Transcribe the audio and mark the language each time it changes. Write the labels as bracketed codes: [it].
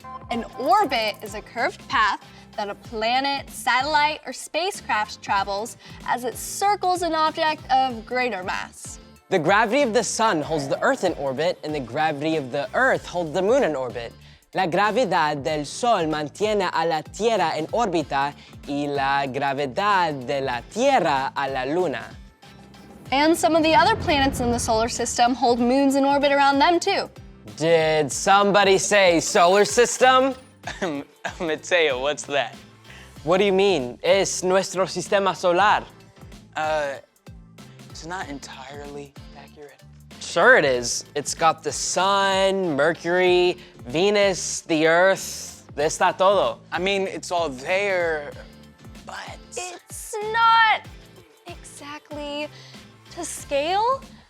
[en] An orbit is a curved path that a planet, satellite, or spacecraft travels as it circles an object of greater mass. The gravity of the sun holds the Earth in orbit, and the gravity of the Earth holds the moon in orbit. [es] La gravedad del Sol mantiene a la Tierra en órbita y la gravedad de la Tierra a la Luna. [en] And some of the other planets in the solar system hold moons in orbit around them too. Did somebody say solar system? Mateo, what's that? What do you mean? [es] Es nuestro sistema solar. [en] It's not entirely accurate. Sure it is. It's got the sun, Mercury, Venus, the Earth. [es] Está todo. [en] I mean, it's all there, but... It's not exactly to scale.